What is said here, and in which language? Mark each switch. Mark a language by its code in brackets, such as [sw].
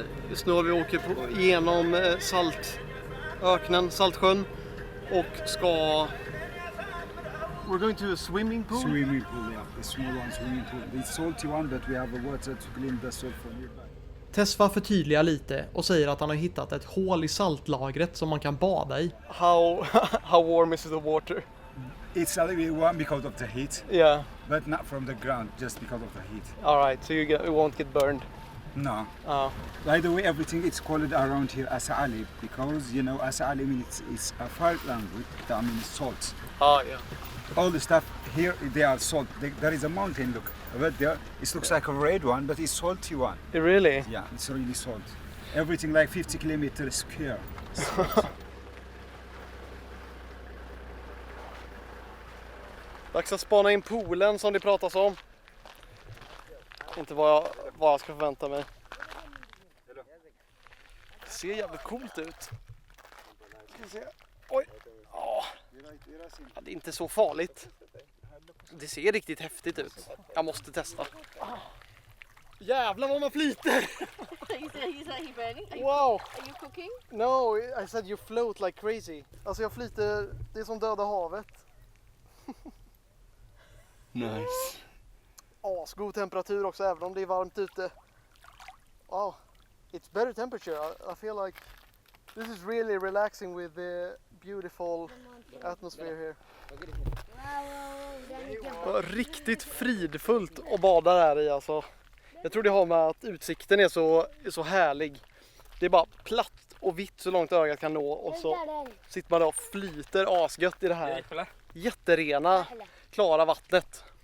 [sv] Just nu har vi åker igenom saltöknen, Saltsjön och ska... [en] We're going to a swimming pool? Swimming pool, yeah. The small one swimming pool. It's salty one but we have a water to clean the salt from nearby. [sv] Tesfa förtydligar lite och säger att han har hittat ett hål i saltlagret som man kan bada i. [en] How warm is the water? It's a little bit warm because of the heat. Yeah. But not from the ground, just because of the heat. All right, so you won't get burned. No. Oh. By the way, everything is called around here Asale because, you know, Asale means it's a far language that means salt. Oh, yeah. All the stuff here, they are salt. There is a mountain, look. Right there, it looks like a red one, but it's salty one. Really? Yeah, it's really salt. Everything like 50 kilometers square. [sv] Dags att spana in poolen som det pratas om. Inte vad jag ska förvänta mig. Det ser jävligt coolt ut. Ska vi se. Oj. Ja, det är inte så farligt. Det ser riktigt häftigt ut. Jag måste testa. Jävlar vad man flyter! [en] He's burning. Wow! Are you cooking? No, I said you float like crazy. [sv] Alltså jag flyter, det är som döda havet. [en] Nice. [sv] God temperatur också även om det är varmt ute. [en] Wow, it's better temperature. I feel like this is really relaxing with the beautiful atmosphere here. [sv] Riktigt fridfullt att bada där i alltså. Jag tror det har med att utsikten är så härlig. Det är bara platt och vitt så långt ögat kan nå. Och så sitter man där och flyter asgött i det här jätterena, klara vattnet.